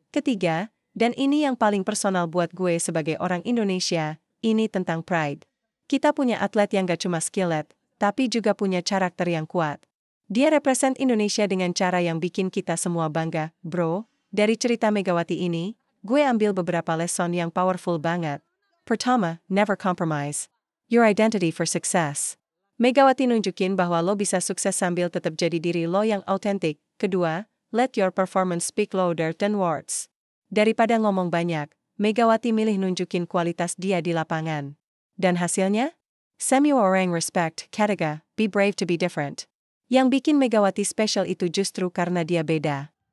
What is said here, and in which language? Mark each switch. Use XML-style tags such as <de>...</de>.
<id>Ketiga, dan ini yang paling personal buat gue sebagai orang Indonesia, ini tentang pride. Kita punya atlet yang gak cuma skillet, tapi juga punya karakter yang kuat. Dia represent Indonesia dengan cara yang bikin kita semua bangga, bro. Dari cerita Megawati ini, gue ambil beberapa lesson yang powerful banget. Pertama,</id> <en>never compromise your identity for success.</en> <id>Megawati nunjukin bahwa lo bisa sukses sambil tetap jadi diri lo yang autentik. Kedua,</id> <en>let your performance speak louder than words.</en> <id>Daripada ngomong banyak, Megawati milih nunjukin kualitas dia di lapangan. Dan hasilnya? Semua orang respect, kataga,</id> <en>be brave to be different.</en> <id>Yang bikin Megawati special itu justru karena dia beda.</id>